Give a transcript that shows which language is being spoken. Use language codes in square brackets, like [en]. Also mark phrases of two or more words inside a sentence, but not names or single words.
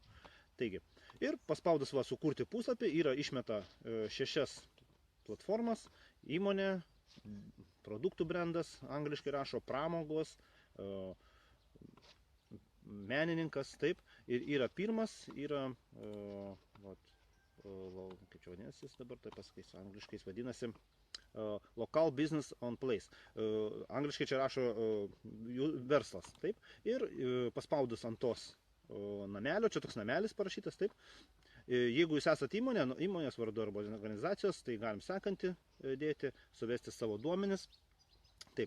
[lt] Taigi, ir paspaudus sukurti puslapį yra išmeta 6 platformas, įmonė, produktų brandas, angliškai rašo pramogos, menininkas, taip, ir yra pirmas, yra, kaip čia vadinasi, jis dabar tai pasakysiu, angliškai jis vadinasi, [en] local business on place. [lt] Angliškai čia rašo verslas, taip, ir paspaudus ant tos namelio, čia toks namelis parašytas, taip. Jeigu jūs esate įmonė, įmonės vardu arba organizacijos, tai galim sekantį dėti, suvesti savo duomenis. Taip.